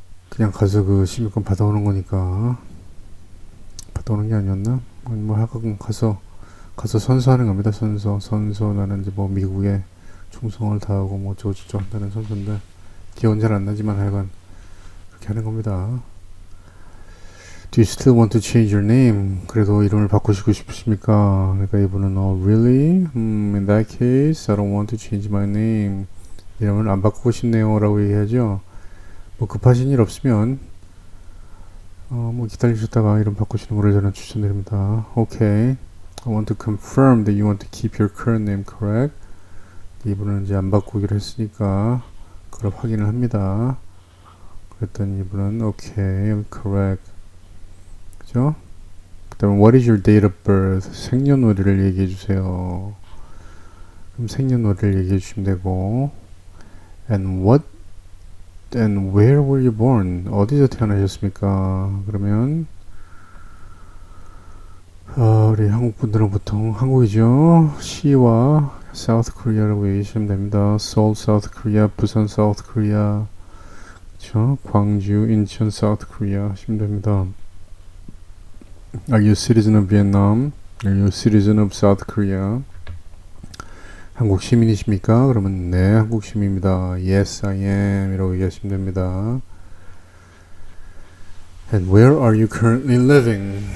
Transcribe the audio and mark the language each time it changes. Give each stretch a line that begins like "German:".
Korean: 그냥 가서 시민권 받아오는 거니까. 받아오는 게 아니었나? 뭐 하여간 가서 선서하는 겁니다. 선서 나는 이제 뭐 미국에 충성을 다하고 뭐 저쩌고 한다는 선서인데 기억은 잘 안 나지만 하여간 그렇게 하는 겁니다.
English: Do you still want to change your name?
Korean: 그래도 이름을 바꾸시고 싶으십니까? 그러니까 이분은
English: really? In that case, I don't want to change my name.
Korean: 이름을 안 바꾸고 싶네요 라고 얘기하죠. 뭐 급하신 일 없으면 뭐 기다리셨다가 이름 바꾸시는 거를 저는 추천드립니다.
English: Okay. I want to confirm that you want to keep your current name correct.
Korean: 이분은 이제 안 바꾸기로 했으니까 그걸 확인을 합니다. 그랬더니 이분은
English: okay, correct.
Korean: 그죠? 그 다음에
English: what is your date of birth?
Korean: 생년월일을 얘기해 주세요. 그럼 생년월일을 얘기해 주시면 되고
English: and where were you born?
Korean: 어디서 태어나셨습니까? 그러면 우리 한국 분들은 보통 한국이죠. 시와 South Korea라고 얘기하시면 됩니다. Seoul, South Korea, 부산, South Korea, 그렇죠? 광주, 인천, South Korea 하시면 됩니다.
English: Are you a citizen of Vietnam? Are you a citizen of South Korea?
Korean: 한국 시민이십니까? 그러면 네, 한국 시민입니다.
English: Yes, I am
Korean: 이라고 얘기하시면 됩니다.
English: And where are you currently living?